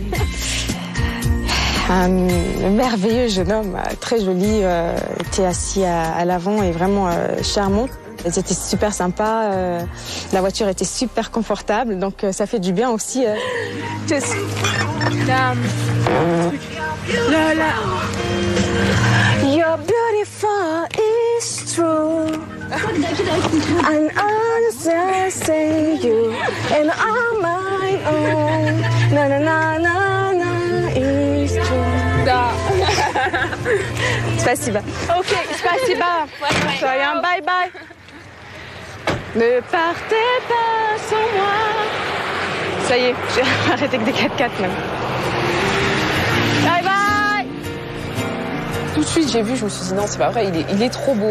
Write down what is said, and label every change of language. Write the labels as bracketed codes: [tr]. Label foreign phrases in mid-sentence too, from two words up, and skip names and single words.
[fr] Un merveilleux jeune homme, très joli, était assis à l'avant et vraiment charmant. C'était super sympa, la voiture était super confortable, donc ça fait du bien aussi. Tchuss. Lola. [en] You're beautiful, it's true. And I say you and I'm my own. Na na na na na is true. [ru] Da. Spasiba. Ok, spasiba. [fr] Soyez [en] bye bye. [fr] Ne partez pas sans moi. Ça y est, j'ai arrêté que des 4x4 même. [en] Bye bye. [fr] Tout de suite, j'ai vu, je me suis dit non, c'est pas vrai, il est trop beau.